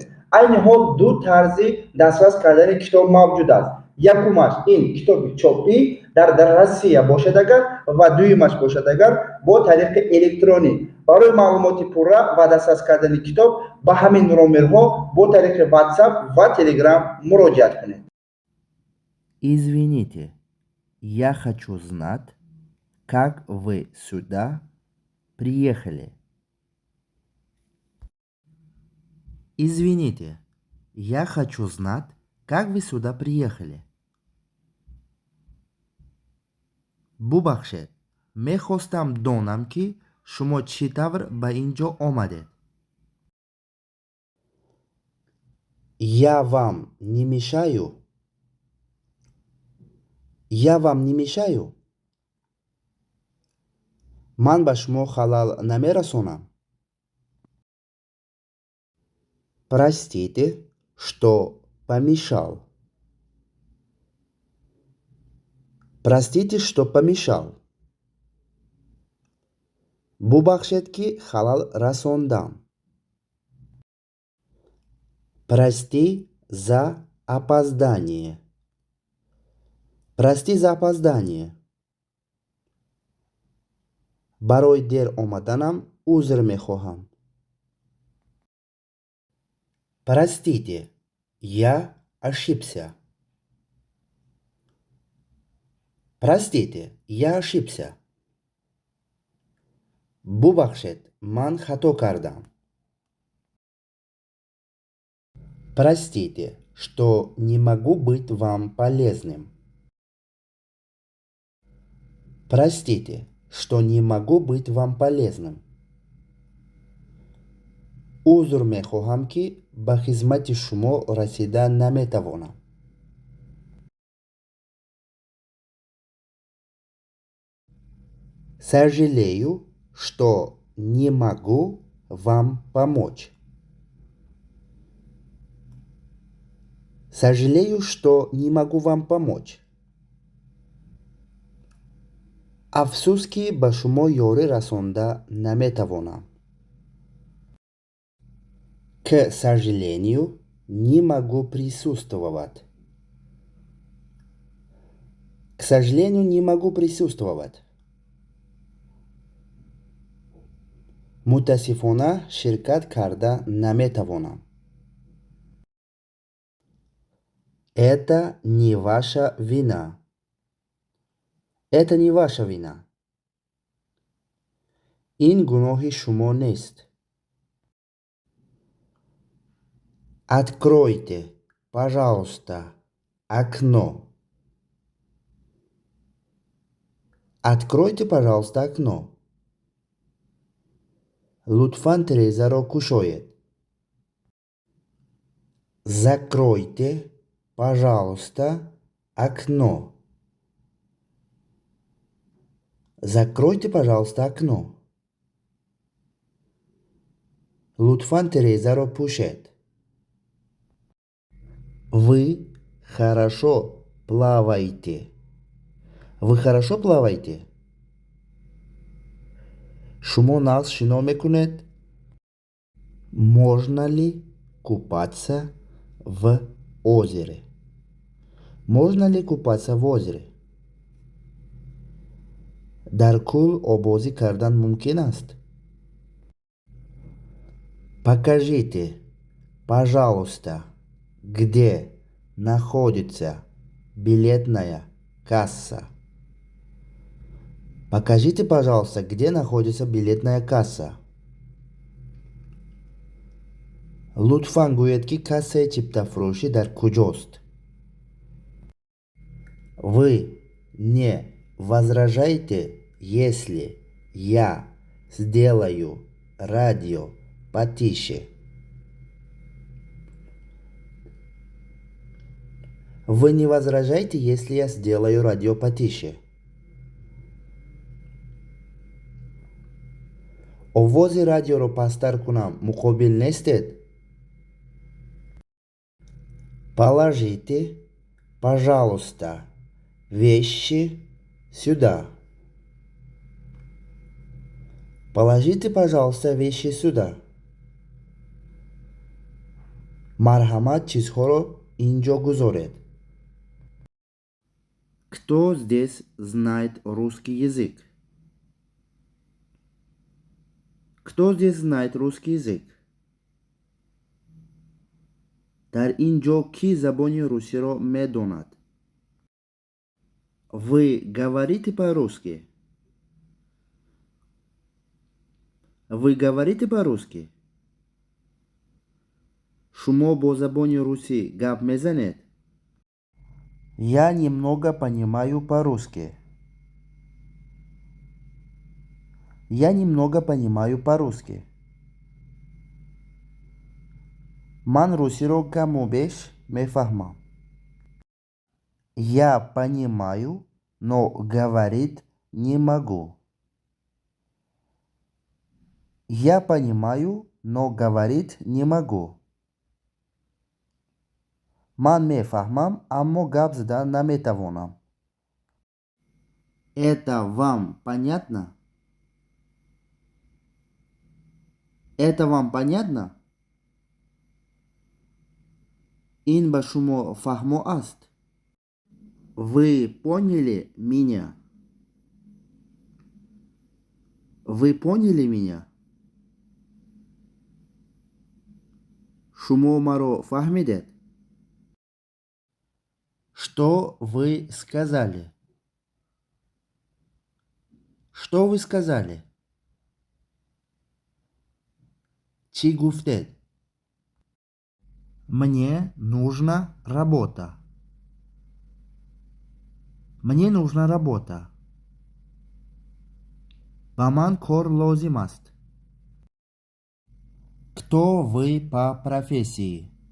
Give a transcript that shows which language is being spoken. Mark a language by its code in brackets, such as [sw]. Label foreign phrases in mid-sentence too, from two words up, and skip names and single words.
[tg] Айни ҳол ду тарзи дастрас кардани китоб мавҷуд аст. Якумаш ин китоби чопӣ дар Россия бошад агар ва дуюмаш бошад агар бо тариқи электронӣ. Барои маълумоти пурра ва дастрас кардани китоб ба ҳамин номерҳо бо тариқи WhatsApp ва Telegram муроҷиат кунед. [ru] Извините, я хочу знать, как вы сюда приехали. Извините, я хочу знать, как вы сюда приехали. [tg] Бубахшед, мехостам донам ки шумо чӣ тавр ба ин ҷо омадед. [ru] Я вам не мешаю? Я вам не мешаю? [tg] Ман ба шумо халал намерасонам? [ru] Простите, что помешал. Простите, что помешал. [tg] Бубахшед ки халал расондам. [ru] Прости за опоздание. Прости за опоздание. [tg] Барои дер омаданам узр мехоҳам. [ru] Простите, я ошибся. Простите, я ошибся. [tg] Бубахшед, ман хато кардам. [ru] Простите, что не могу быть вам полезным. Простите, что не могу быть вам полезным. [tg] узр мехоҳам ки ба хизмати шумо расида наметавонам. [ru] Сожалею, что не могу вам помочь. Сожалею, что не могу вам помочь. [tg] афсус ки ба шумо ёрӣ расонда наметавонам. [ru] К сожалению, не могу присутствовать. К сожалению, не могу присутствовать. [tg] мутаассифона ширкат карда наметавонам. [ru] Это не ваша вина. Это не ваша вина. [tg] ин гуноҳи шумо нест. [ru] Откройте, пожалуйста, окно. Откройте, пожалуйста, окно. [tg] лутфан тирезаро кушоед. [ru] Закройте, пожалуйста, окно. Закройте, пожалуйста, окно. [tg] лутфан тирезаро пӯшед. [ru] Вы хорошо плаваете. Вы хорошо плаваете? [tg] шумо нағз шино мекунед? [ru] Можно ли купаться в озере? Можно ли купаться в озере? [tg] дар кӯл обозӣ кардан мумкин аст? [ru] Покажите, пожалуйста, где находится билетная касса. Покажите, пожалуйста, где находится билетная касса. [tg] лутфан гӯед ки кассаи чиптафрӯшӣ дар куҷост. [ru] Вы не возражаете, если я сделаю радио потише. Вы не возражаете, если я сделаю радио потише? [tg] овози радиоро пастар кунам муқобил нестед? [ru] Положите, пожалуйста, вещи сюда. Положите, пожалуйста, вещи сюда. [tg] Марҳамат, чизҳоро инҷо гузоред. [ru] Кто здесь знает русский язык? Кто здесь знает русский язык? [tg] Дар ин ҷо кӣ забони русиро медонад? [ru] Вы говорите по-русски? Вы говорите по-русски? [tg] Шумо бо забони русӣ гап мезанед? [ru] Я немного понимаю по-русски. Я немного понимаю по-русски. [tg] Ман русиро каму беш мефаҳмам. [ru] Я понимаю, но говорить не могу. Я понимаю, но говорить не могу. [tg] Ман мефаҳмам, аммо гап задан наметавонам. [ru] Это вам понятно? Это вам понятно? [tg] Ин ба шумо фаҳмо аст? [ru] Вы поняли меня? Вы поняли меня? [tg] Шумо маро фаҳмидед? [ru] Что вы сказали? Что вы сказали? [tg] Чӣ гуфтед? [ru] Мне нужна работа. Мне нужна работа. [tg] Ба ман кор лозим аст. [ru] Кто вы по профессии?